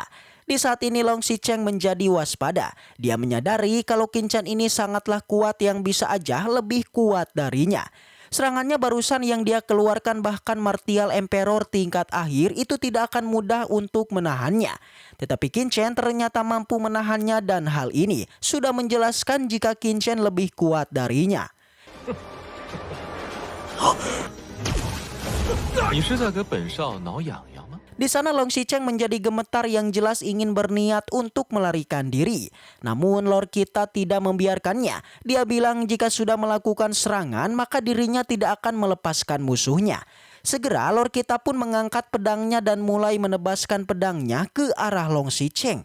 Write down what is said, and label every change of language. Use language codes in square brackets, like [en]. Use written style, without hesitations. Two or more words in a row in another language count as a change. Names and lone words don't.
[id] Di saat ini Long Xicheng menjadi waspada. Dia menyadari kalau Qin Chen ini sangatlah kuat yang bisa aja lebih kuat darinya. Serangannya barusan yang dia keluarkan bahkan [en] Martial Emperor [id] tingkat akhir itu tidak akan mudah untuk menahannya. Tetapi Qin Chen ternyata mampu menahannya dan hal ini sudah menjelaskan jika Qin Chen lebih kuat darinya. [zh] 你是在给本少挠痒痒吗？ [id] Di sana Long Xicheng menjadi gemetar yang jelas ingin berniat untuk melarikan diri. Namun Lord kita tidak membiarkannya. Dia bilang jika sudah melakukan serangan maka dirinya tidak akan melepaskan musuhnya. Segera Lord kita pun mengangkat pedangnya dan mulai menebaskan pedangnya ke arah Long Xicheng.